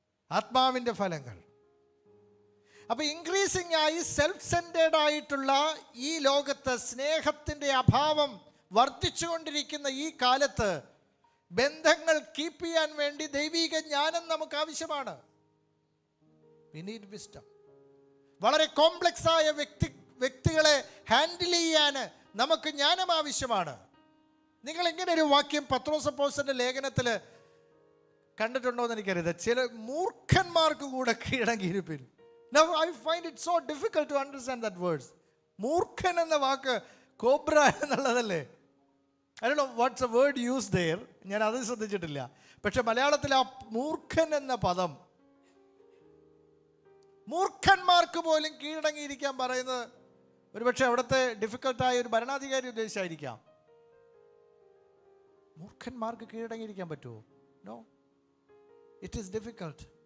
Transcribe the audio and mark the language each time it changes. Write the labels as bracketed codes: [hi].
[ml] ആത്മാവിൻ്റെ ഫലങ്ങൾ. അപ്പോൾ ഇൻക്രീസിംഗ് ആയി സെൽഫ് സെൻറ്റേർഡ് ആയിട്ടുള്ള ഈ ലോകത്ത് സ്നേഹത്തിൻ്റെ അഭാവം വർദ്ധിച്ചുകൊണ്ടിരിക്കുന്ന ഈ കാലത്ത് ബന്ധങ്ങൾ കീപ്പ് ചെയ്യാൻ വേണ്ടി ദൈവിക ജ്ഞാനം നമുക്ക് ആവശ്യമാണ്. [en] We need wisdom. [ml] വളരെ കോംപ്ലക്സ് ആയ വ്യക്തികളെ ഹാൻഡിൽ ചെയ്യാൻ നമുക്ക് ജ്ഞാനം ആവശ്യമാണ്. നിങ്ങൾ ഇങ്ങനെ ഒരു വാക്യം പത്രോസ് അപ്പോസ്തലന്റെ ലേഖനത്തിൽ കണ്ടിട്ടുണ്ടോ എന്ന് എനിക്കറിയാം. ചില മൂർഖന്മാർക്ക് കൂടെ കീഴടങ്ങിയിരിപ്പിൻ. [en] Now I find it so difficult to understand that words. [ml] മൂർഖൻ എന്ന വാക്ക് cobra എന്നുള്ളതല്ലേ? [en] I don't know what's the word used there. [ml] ഞാൻ അത് ശ്രദ്ധിച്ചിട്ടില്ല. പക്ഷെ മലയാളത്തിൽ ആ മൂർഖൻ എന്ന പദം, മൂർഖന്മാർക്ക് പോലും കീഴടങ്ങിയിരിക്കാൻ പറയുന്നത് ഒരുപക്ഷെ അവിടുത്തെ ഡിഫിക്കൽട്ടായ ഒരു ഭരണാധികാരി ഉദ്ദേശിച്ചായിരിക്കാം. മൂർഖന്മാർക്ക് കീഴടങ്ങിയിരിക്കാൻ പറ്റുമോ? [en] No, it is difficult.